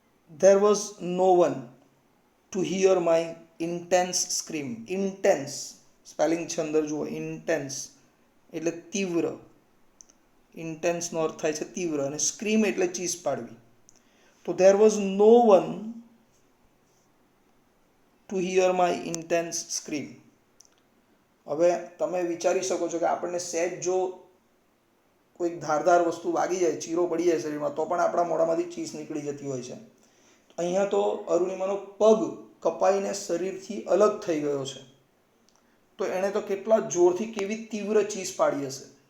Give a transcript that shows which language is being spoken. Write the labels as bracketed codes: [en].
[en] There was no one to hear my intense scream. [gu] Intense spelling છે અંદર જુઓ, intense એટલે તીવ્ર, ઇન્ટેન્સનો અર્થ થાય છે તીવ્ર, અને સ્ક્રીમ એટલે ચીસ પાડવી. તો [en] there was no one to hear my intense scream. [gu] હવે તમે વિચારી શકો છો કે આપણને સહેજ જો કોઈક ધારદાર વસ્તુ વાગી જાય, ચીરો પડી જાય શરીરમાં, તો પણ આપણા મોઢામાંથી ચીસ નીકળી જતી હોય છે. અહીંયા તો અરુણિમાનો પગ કપાઈને શરીરથી અલગ થઈ ગયો છે, તો એણે તો કેટલા જોરથી કેવી તીવ્ર ચીસ પાડી હશે.